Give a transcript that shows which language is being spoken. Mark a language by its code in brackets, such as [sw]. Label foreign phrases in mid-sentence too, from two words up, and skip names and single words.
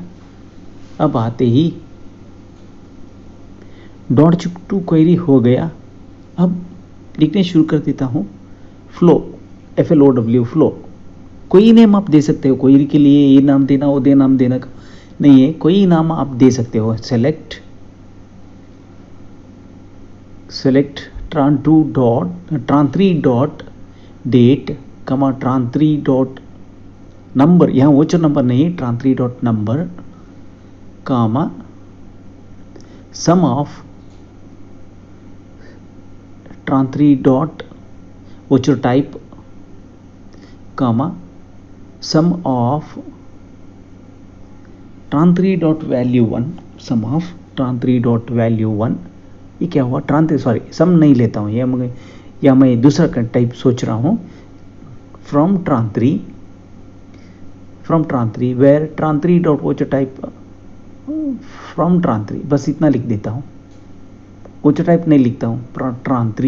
[hi] अब आते ही DORG2 क्वेरी हो गया. अब लिखने शुरू कर देता हूँ. [en] flow, FLOW flow. [hi] कोई नेम आप दे सकते हो क्वेरी के लिए. ये नाम देना, वो दे नाम देना नहीं है, कोई नाम आप दे सकते हो. [en] select tran3.date tran3.number, [hi] यहाँ [en] voucher number [hi] नहीं, [en] tran3.number comma sum of tran3.voucher type comma sum of tran3.value1 sum of tran3.value1 सम ऑफ tran3.value1. [hi] ये क्या हुआ, सम नहीं लेता हूँ, या मैं दूसरा टाइप सोच रहा हूँ. [en] from tran3 where tran3.voucher type from tran3, [hi] बस इतना लिख देता हूँ. [en] voucher type [hi] नहीं लिखता हूँ, tran3.